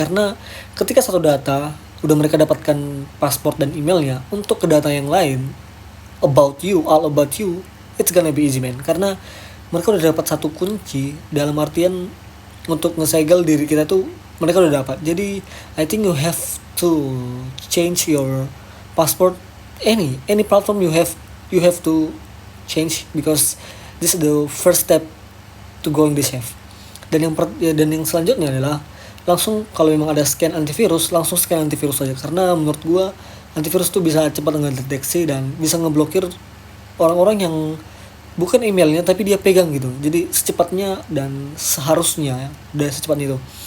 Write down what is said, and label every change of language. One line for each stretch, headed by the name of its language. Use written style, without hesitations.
Indonesian: Karena ketika satu data udah mereka dapatkan password dan emailnya, untuk ke data yang lain
English: all about you, it's gonna be easy man.
Indonesian: Karena mereka udah dapat satu kunci, dalam artian untuk ngesegel diri kita tuh mereka udah dapat.
English: Jadi I think you have to change your password, any platform you have to change, because this is the first step to going this safe.
Indonesian: Dan yang selanjutnya adalah langsung, kalau memang ada scan antivirus, langsung scan antivirus aja, karena menurut gua antivirus tuh bisa cepat ngedeteksi dan bisa ngeblokir orang-orang yang bukan emailnya tapi dia pegang gitu. Jadi secepatnya dan seharusnya dan secepatnya itu.